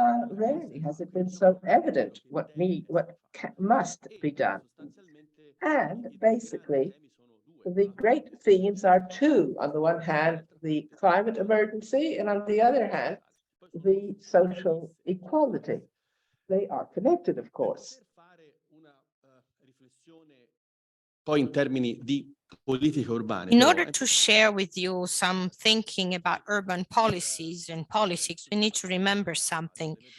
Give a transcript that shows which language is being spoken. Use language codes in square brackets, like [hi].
[en] Rarely has it been so evident what must be done. And basically, the great themes are two. On the one hand, the climate emergency, and on the other hand, the social equality. They are connected, of course. [it] Poi in termini di politiche urbane. [en] In [it] però, [en] order to share with you some thinking about urban policies and politics, we need to remember something.